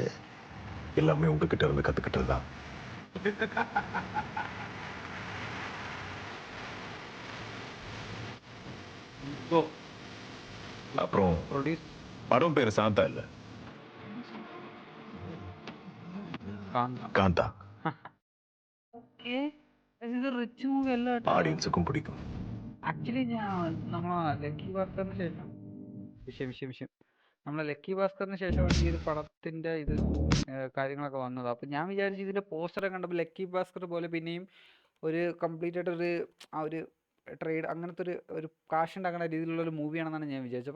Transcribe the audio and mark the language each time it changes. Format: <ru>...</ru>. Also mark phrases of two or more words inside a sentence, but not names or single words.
<ta>எல்லாமே உங்ககிட்ட இருந்து கத்துக்கிட்டது தான். அப்புறம்</ta> <en>പ്രൊഡ്യൂസ്</en> <ta>படம் பேரு சாந்தா இல்ல, காந்தா.</ta> <ml>ഇത്</ml> <en>rich movie</en> <ml>അല്ല.</ml> <ta>ஆடியன்ஸுக்கும் பிடிக்கும்.</ta> <ml>ആക്ച്വലി നമ്മളെ ലക്കി ഭാസ്കറിന് ശേഷം നമ്മളെ ലക്കി ഭാസ്കറിന് ശേഷമാണ് ഈ ഒരു പടത്തിന്റെ ഇത് കാര്യങ്ങളൊക്കെ വന്നത്. അപ്പം ഞാൻ വിചാരിച്ചു ഇതിന്റെ പോസ്റ്ററൊക്കെ കണ്ടപ്പോൾ ലക്കി ഭാസ്കർ പോലെ പിന്നെയും ഒരു കംപ്ലീറ്റ് ആയിട്ടൊരു ആ ഒരു ട്രേഡ് അങ്ങനത്തെ ഒരു കാശ് ഉണ്ടാക്കുന്ന രീതിയിലുള്ള ഒരു മൂവിയാണെന്നാണ് ഞാൻ വിചാരിച്ചത്.</ml>